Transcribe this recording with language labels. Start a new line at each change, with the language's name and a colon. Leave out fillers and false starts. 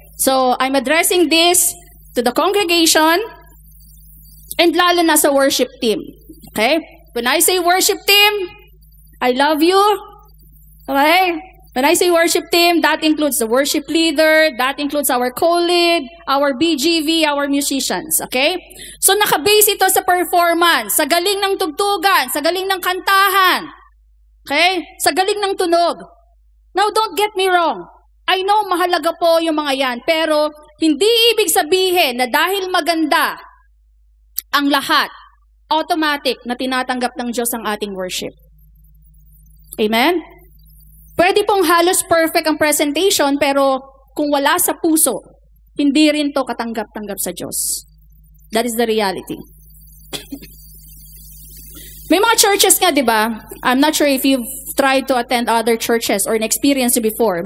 English: So, I'm addressing this to the congregation and lalo na sa worship team. Okay? When I say worship team, I love you. Okay? When I say worship team, that includes the worship leader, that includes our co-lead, our BGV, our musicians. Okay?
Filipino: So, nakabase ito sa performance, sa galing ng tugtugan, sa galing ng kantahan. Okay? Sa galing ng tunog. Now, don't get me wrong. I know mahalaga po yung mga yan, pero hindi ibig sabihin na dahil maganda ang lahat, automatic na tinatanggap ng Diyos ang ating worship. Amen? Pwede pong halos perfect ang presentation, pero kung wala sa puso, hindi rin to katanggap-tanggap sa Diyos. That is the reality. May mga churches nga, di ba?
English: I'm not sure if you've tried to attend other churches or experience it before.